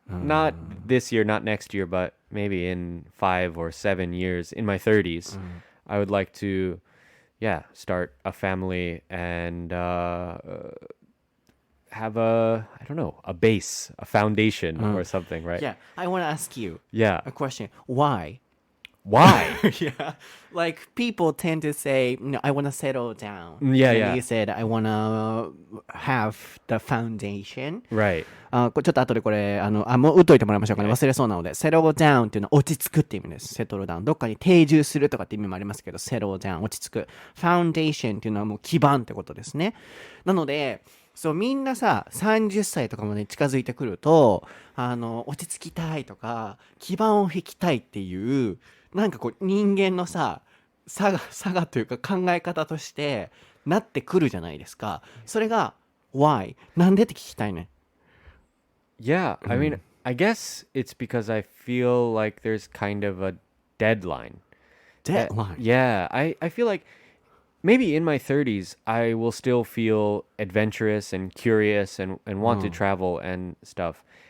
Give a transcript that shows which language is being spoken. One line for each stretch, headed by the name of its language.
English: not this year, not next year, but maybe in 5 or 7 years, in my 30s, I would like to, start a family and have I don't know, a base, a foundation or something, right? Yeah, I want to ask you Yeah. a question. Why? Why? Yeah, like people tend to say, no, I want to settle down. Yeah, and yeah. You said, I want to have the foundation. Right.
Japanese: ちょっと後でこれ、もう打っといてもらいましょうかね。忘れそうなので、settle down っていうのは落ち着くっていう意味です。
English: settle down。
Japanese: どっかに定住するとかって意味もありますけど、settle down、落ち着く。 foundation っていうのはもう基盤ってことですね。なので、そう、みんなさ、30歳とかまで近づいてくると、落ち着きたいとか、基盤を引きたいっていう、なんかこう、人間のさ、差がというか考え方としてなってくるじゃないですか。それが、
English: why?
Japanese: なんでって聞きたいね。
English: Yeah, I mean, I guess it's because I feel like there's kind of a deadline. Deadline? Yeah, I feel like maybe in my 30s, I will still feel adventurous and curious and want to travel and stuff.